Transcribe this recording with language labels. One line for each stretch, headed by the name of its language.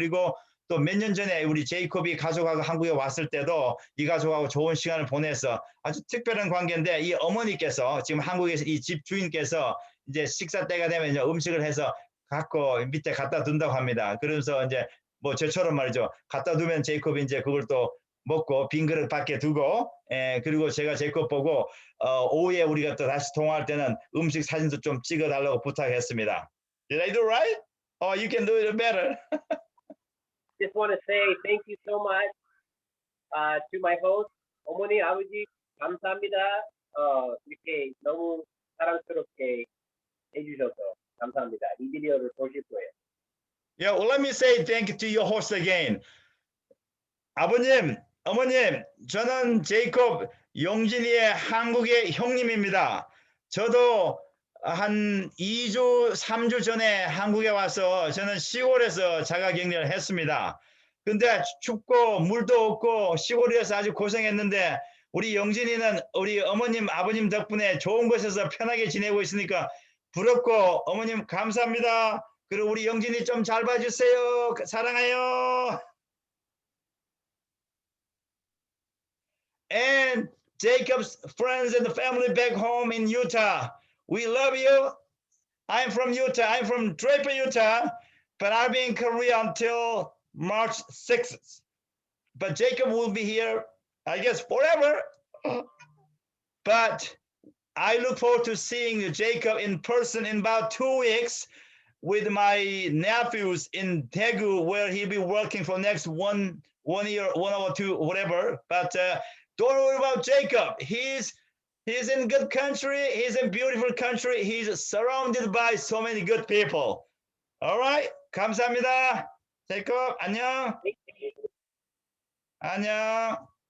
Korean: 그리고 또 몇 년 전에 우리 제이콥이 가족하고 한국에 왔을 때도 이 가족하고 좋은 시간을 보내서 아주 특별한 관계인데 이 어머니께서 지금 한국에서 이 집 주인께서 이제 식사 때가 되면 이제 음식을 해서 갖고 밑에 갖다 둔다고 합니다. 그러면서 이제 뭐 저처럼 말이죠. 갖다 두면 제이콥이 이제 그걸 또 먹고 빈 그릇 밖에 두고 그리고 제가 제이콥 보고 오후에 우리가 또 다시 통화할 때는 음식 사진도 좀 찍어달라고 부탁했습니다.
English: Did I do right? Oh, you can do it better. Just want to say thank you so much to my host,
Korean: 어머니, 아버지, 감사합니다. 이렇게 너무 사랑스럽게 해주셔서 감사합니다. 이 비디오를 보실 거예요.
English: Yeah, well, let me say thank you to your host again.
Korean: 아버님, 어머님, 저는 제이콥 영진이의 한국의 형님입니다. 저도 한 2주, 3주 전에 한국에 와서 저는 시골에서 자가격리를 했습니다. 근데 춥고 물도 없고 시골이어서 아주 고생했는데 우리 영진이는 우리 어머님, 아버님 덕분에 좋은 곳에서 편하게 지내고 있으니까 부럽고 어머님 감사합니다. 그리고 우리 영진이 좀 잘 봐주세요. 사랑해요.
English: And Jacob's friends and the family back home in Utah. We love you. I'm from Utah. I'm from Draper, Utah, but I'll be in Korea until March 6th. But Jacob will be here, I guess, forever. But I look forward to seeing Jacob in person in about 2 weeks with my nephews in Daegu, where he'll be working for next one year, 1 or 2, whatever. But don't worry about Jacob. He's in good country. He's in beautiful country. He's surrounded by so many good people. All right.
Korean: 감사합니다. Jacob, 안녕. 안녕.